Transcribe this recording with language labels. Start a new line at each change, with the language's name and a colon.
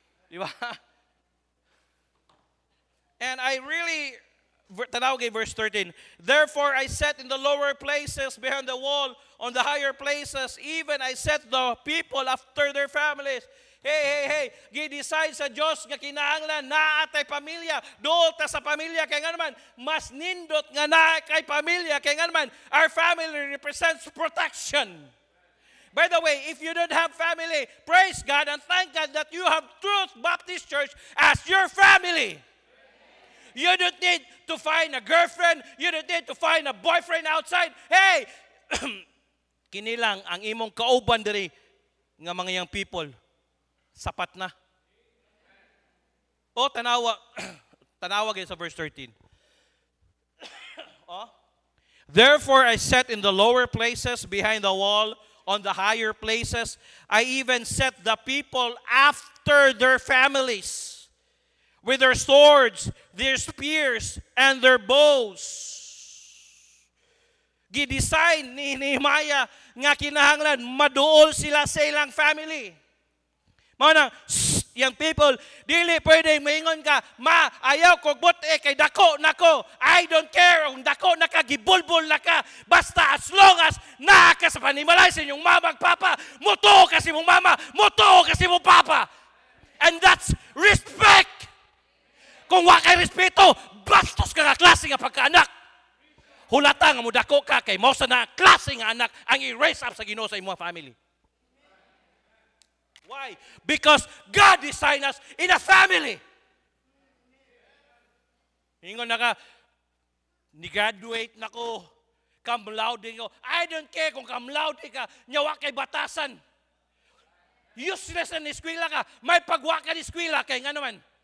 Cebuano: Di ba?
English: And I really,
Cebuano: tanaw kay
English: verse 13, therefore I sat in the lower places behind the wall, on the higher places, even I set the people after their families.
Cebuano: Hey, gi-decide sa Diyos nga kinahanglan naa tay pamilya, dool ta sa pamilya kay nga naman mas nindot nga naa kay pamilya kay nga naman
English: our family represents protection. By the way, if you don't have family, praise God and thank God that you have Truth Baptist Church as your family. You don't need to find a girlfriend, you don't need to find a boyfriend outside. Hey,
Cebuano: kini lang ang imong kauban diri nga mga young people. Sapat na. O tanawa tanawa gyud sa verse 13. Oh.
English: Therefore I set in the lower places behind the wall, on the higher places I even set the people after their families, with their swords, their spears, and their bows.
Cebuano: Gidesign ni Nehemiah nga kinahanglan maduol sila sa ilang family. Mao na, young people, dili pwede maingon ka, ma, ayaw ko buti kay dako nako.
English: I don't care
Cebuano: kung dako naka, gibulbul naka. Basta
English: as long as
Cebuano: naka sa panimalay sa inyong mama ag papa, muto kasi mong mama, muto kasi mong papa.
English: And that's respect.
Cebuano: Kung wa kay respeto, bastos ka nga klase nga pagkaanak. Hulata nga mo dako ka kay mao sa na klase nga anak ang i-raise up sa Ginoo sa imong family.
English: Why? Because God designed us in a family.
Cebuano: Ingon na ka, ni-graduate na ko, cum laude ko.
English: I don't care
Cebuano: kung cum laude ka, nyawa kay batasan. Useless na eskwela ka, may pagwa ka ni eskwela kay nga naman.